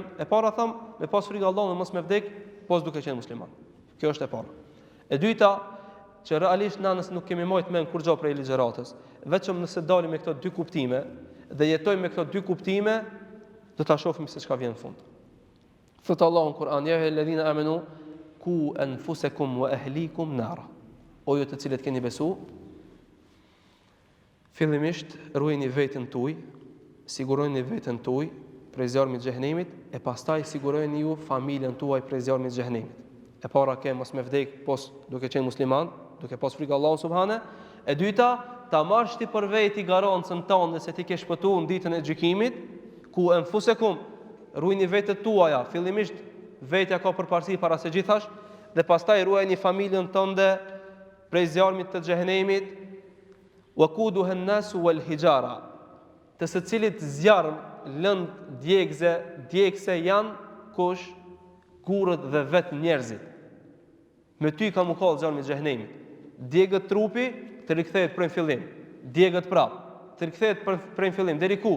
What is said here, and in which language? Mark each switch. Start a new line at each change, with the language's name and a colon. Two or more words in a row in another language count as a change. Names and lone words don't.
Albanian: E para tham, me pas frikë Allahut mos me vdek pos duke qenë musliman. Kjo është e para. E dyta, që realisht na nëse nuk kemi marrë mend kur gjë prej ligjëratës, vetëm nëse dalim me këto dy kuptime dhe jetojmë me këto dy kuptime, do ta shohim se çka vjen në fund. Thot Allahu në Kur'an:
Arabic: "يا أيها الذين آمنوا قوا أنفسكم وأهليكم نارا."
Albanian: O ju të cilët keni besu, fillimisht ruajini veten tuaj, sigurojeni veten tuaj prej zjarmit të xhenemit, e pastaj sigurojeni ju familjen tuaj prej zjarmit të xhenemit. E para ke mos me vdek pos duke qenë musliman, duke pas frikë Allahut subhane. E dyta, ta marrësh ti për veti garancën tënde se ti ke shpëtuar në ditën e gjykimit.
Arabic: قوا أنفسكم,
Albanian: ruajini vetet tuaja. Fillimisht vetja ka përparësi para se gjithash, dhe pastaj ruajini familjen tënde prej zjarmit të xhehenemit.
Arabic: وقودها الناس والحجارة,
Albanian: të së cilit zjarm lënd djegse janë kush? Gurët dhe vetë njerëzit. Me ty ka mu kallë zjarmi i xhehenemit. Djegët trupi të rikthehet prej fillim, djegët prap të rikthehet prej fillim deri ku?